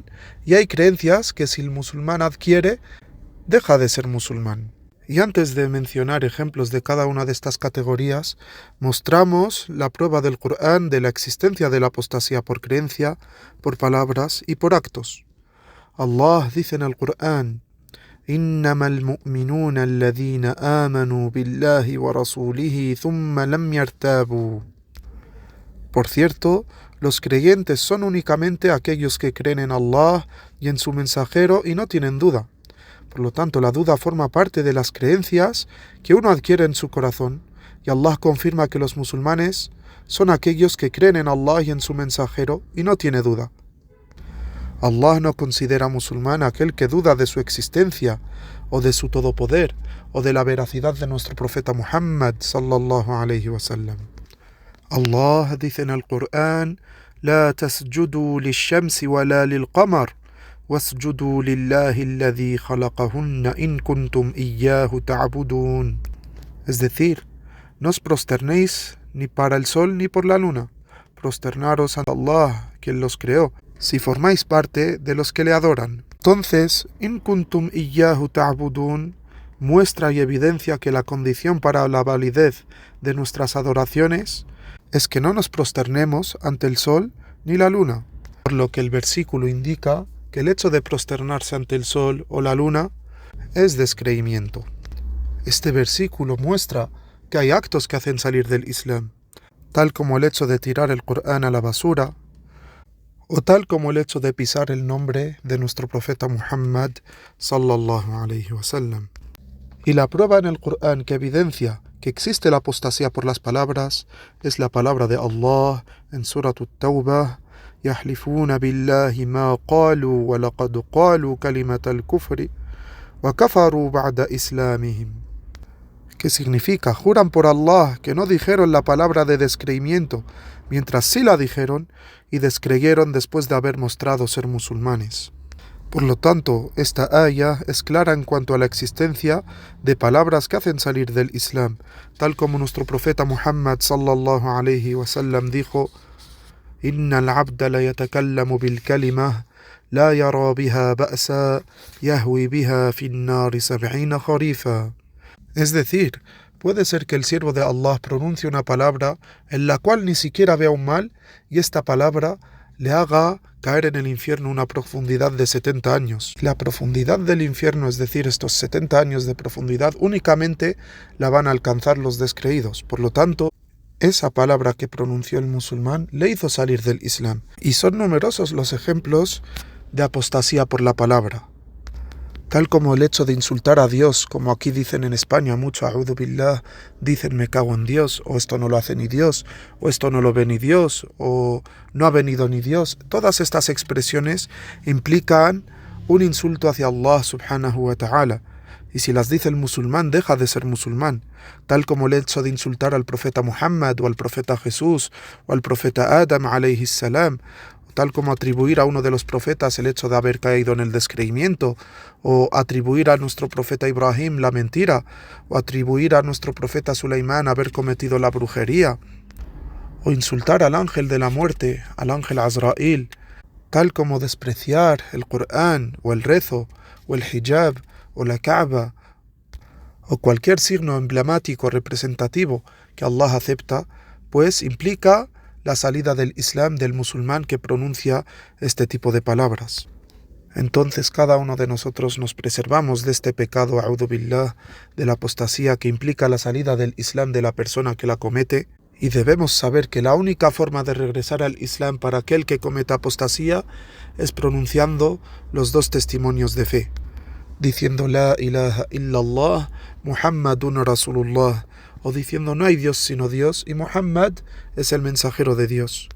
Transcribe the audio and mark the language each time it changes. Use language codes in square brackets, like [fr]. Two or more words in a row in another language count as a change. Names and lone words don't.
[es] Y hay creencias que si el musulmán adquiere deja de ser musulmán. Y antes de mencionar ejemplos de cada una de estas categorías, mostramos la prueba del Corán de la existencia de la apostasía por creencia, por palabras y por actos. Allah dice en el Corán: [ar] إنما المؤمنون الذين آمنوا بالله ورسوله ثم لم يرتابوا. [es] Por cierto, los creyentes son únicamente aquellos que creen en Allah y en su mensajero y no tienen duda. Por lo tanto, la duda forma parte de las creencias que uno adquiere en su corazón, y Allah confirma que los musulmanes son aquellos que creen en Allah y en su mensajero y no tiene duda. Allah no considera musulmán aquel que duda de su existencia, o de su todopoder, o de la veracidad de nuestro profeta Muhammad [ar] صلى الله عليه وسلم. [es] Allah dice en el Corán: [ar] لا تسجدوا للشمس ولا للقمر واسجدوا لله الذي خلقهن إن كنتم إياه تعبدون. [es] Es decir, no os prosternéis ni para el sol ni por la luna, prosternaros ante Allah, quien los creó, si formáis parte de los que le adoran. Entonces, [ar] إن كنتم إياه تعبدون [es] muestra y evidencia que la condición para la validez de nuestras adoraciones es que no nos prosternemos ante el sol ni la luna, por lo que el versículo indica que el hecho de prosternarse ante el sol o la luna es descreimiento. Este versículo muestra que hay actos que hacen salir del Islam, tal como el hecho de tirar el Corán a la basura, o tal como el hecho de pisar el nombre de nuestro profeta Muhammad [ar] صلى الله عليه وسلم. [es] Y la prueba en el Corán que evidencia que existe la apostasía por las palabras es la palabra de Allah en Surat At-Tawbah: [ar] يحلفون بالله ما قالوا ولقد قالوا كلمة الكفر وكفروا بعد إسلامهم. [es] ¿Qué significa? Juran por Allah que no dijeron la palabra de descreimiento, mientras sí la dijeron y descreyeron después de haber mostrado ser musulmanes. Por lo tanto, esta aya es clara en cuanto a la existencia de palabras que hacen salir del Islam, tal como nuestro profeta Muhammad [ar] صلى الله عليه وسلم [es] dijo: [ar] إن العبد لا يتكلم بالكلمة لا يرى بها بأسا يهوي بها في النار 70 خريفا. [es] Es decir, puede ser que el siervo de Allah pronuncie una palabra en la cual ni siquiera vea un mal, y esta palabra le haga caer en el infierno una profundidad de 70 años. La profundidad del infierno, es decir, estos 70 años de profundidad, únicamente la van a alcanzar los descreídos. Por lo tanto, esa palabra que pronunció el musulmán le hizo salir del Islam. Y son numerosos los ejemplos de apostasía por la palabra, tal como el hecho de insultar a Dios, como aquí dicen en España mucho: [ar] أعوذ بالله, [es] dicen me cago en Dios, o esto no lo hace ni Dios, o esto no lo ve ni Dios, o no ha venido ni Dios. Todas estas expresiones implican un insulto hacia Allah [ar] سبحانه وتعالى, [es] y si las dice el musulmán deja de ser musulmán, tal como el hecho de insultar al profeta Muhammad, o al profeta Jesús, o al profeta Adam [ar] عليه السلام, [es] tal como atribuir a uno de los profetas el hecho de haber caído en el descreimiento, o atribuir a nuestro profeta Ibrahim la mentira, o atribuir a nuestro profeta Sulaimán haber cometido la brujería, o insultar al ángel de la muerte, al ángel Azrail, tal como despreciar el Corán o el rezo o el hijab o la Kaaba o cualquier signo emblemático representativo que Allah acepta, pues implica la salida del Islam del musulmán que pronuncia este tipo de palabras. Entonces cada uno de nosotros nos preservamos de este pecado, [ar] أعوذ بالله, [es] de la apostasía que implica la salida del Islam de la persona que la comete, y debemos saber que la única forma de regresar al Islam para aquel que cometa apostasía es pronunciando los dos testimonios de fe, diciendo [ar] لا إله إلا الله، محمد رسول الله, [es] o diciendo no hay Dios sino Dios y Muhammad es el mensajero de Dios.